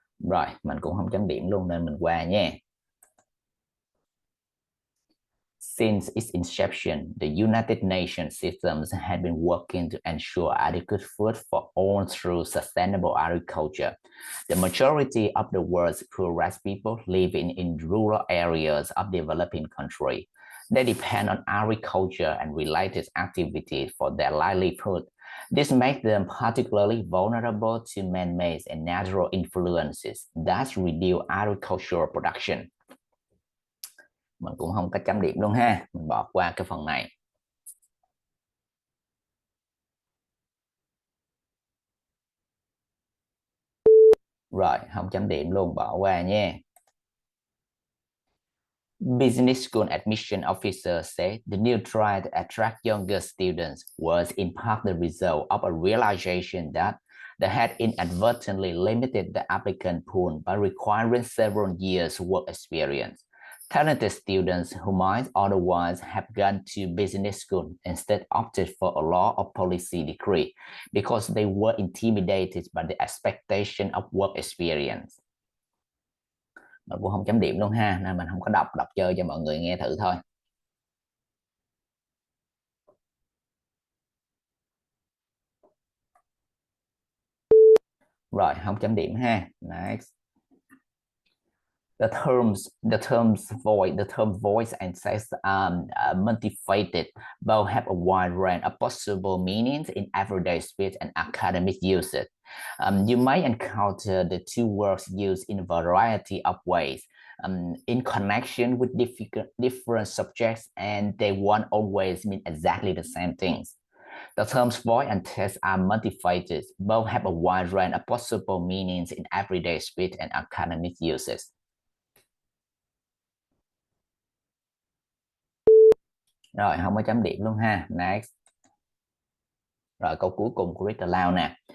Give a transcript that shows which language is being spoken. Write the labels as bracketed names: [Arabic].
[Vietnamese] Rồi, mình cũng không chấm điểm luôn nên mình qua nha. [English] Since its inception, the United Nations systems had been working to ensure adequate food for all through sustainable agriculture. The majority of the world's poorest people live in rural areas of developing countries. They depend on agriculture and related activities for their livelihood. This makes them particularly vulnerable to man-made and natural influences that reduce agricultural production. [Vietnamese] Mình cũng không có chấm điểm luôn ha, mình bỏ qua cái phần này. Rồi, không chấm điểm luôn, bỏ qua nha. [English] Business school admission officer said the new try to attract younger students was in part the result of a realization that they had inadvertently limited the applicant pool by requiring several years work experience. Talented students who might otherwise have gone to business school instead opted for a law or policy degree because they were intimidated by the expectation of work experience. [Vietnamese] Mình cũng không chấm điểm luôn ha, nên mình không có đọc chơi cho mọi người nghe thử thôi. Rồi, không chấm điểm ha. Next. [English] The term voice and sex are multifaceted. Both have a wide range of possible meanings in everyday speech and academic usage. You may encounter the two words used in a variety of ways in connection with different subjects, and they won't always mean exactly the same things. The terms voice and text are multifaceted. Both have a wide range of possible meanings in everyday speech and academic usage. [Vietnamese] Rồi, không có chấm điểm luôn ha. Next. Rồi, câu cuối cùng của read aloud nè.